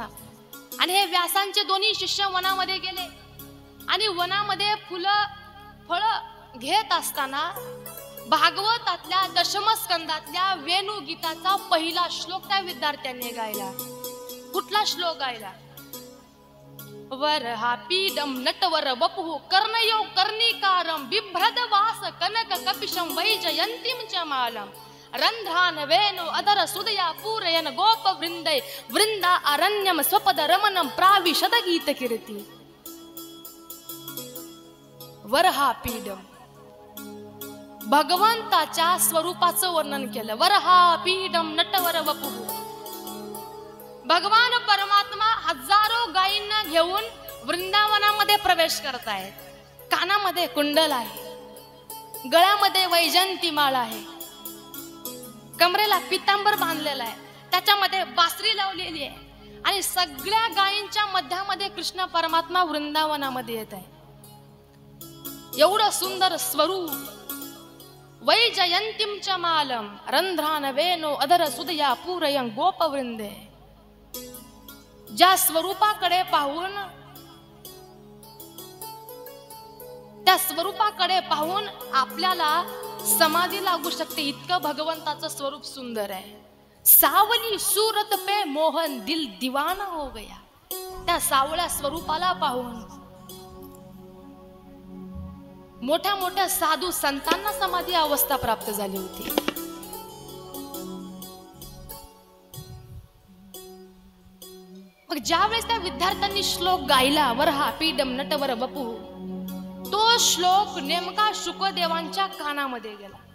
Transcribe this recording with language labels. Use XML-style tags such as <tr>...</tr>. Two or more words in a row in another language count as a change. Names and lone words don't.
<mr>आणि हे व्यासांचे 2 शिष्य वनामध्ये गेले आणि वनामध्ये फुलं फळं घेत असताना भागवतातल्या दशमस्कंदातल्या वेणुगीताचा पहिला श्लोक त्या विद्यार्थ्यांनी गायला. कुठला श्लोक गायला?</mr> <sa>वरहापीडम नटवर वपुः कर्णयो कर्णिकारं बिभ्रद वास कनक कपिशं वैजयन्तीं च मालम् रंध्रान वेणु अधर सुदया पूरयन गोप वृंदे वृंदा अरण्यम स्वपद रमणं प्राविशद गीत कीर्ती.</sa> <mr>वरहापीडम, भगवंताच्या स्वरूपाचं वर्णन केलं.</mr> <sa>वरहापीडम नटवर वपुः,</sa> <mr>भगवान परमात्मा हजारो गायींना घेऊन वृंदावनामध्ये प्रवेश करतायत. कानामध्ये कुंडल आहे, गळ्यामध्ये वैजंती माळ आहे, कमरेला पितांबर बांधलेला आहे, त्याच्यामध्ये बासरी लावलेली आहे आणि सगळ्या गायींच्या मध्यामध्ये कृष्ण परमात्मा वृंदावनामध्ये येत आहे. एवढं सुंदर स्वरूप.</mr> <sa>वैजयंतीं च मालम रंध्रान वेणो अधर सुदया पूरयं गोपवृंदे.</sa> <mr>ज्या स्वरूपाकडे पाहून, त्या स्वरूपाकडे पाहून आपल्याला समाधी लागू शकते, इतकं भगवंताचं स्वरूप सुंदर आहे.</mr> <hi>सावली सूरत पे मोहन दिल दीवाना हो गया.</hi> <mr>त्या सावळ्या स्वरूपाला पाहून मोठ्या मोठ्या साधू संतांना समाधी अवस्था प्राप्त झाली होती. मग ज्यावेळेस त्या विद्यार्थ्यांनी श्लोक गायला,</mr> <sa>वरहापीडम नटवर वपुः,</sa> <mr>तो श्लोक नेमका शुकदेवांच्या कानामध्ये गेला.</mr>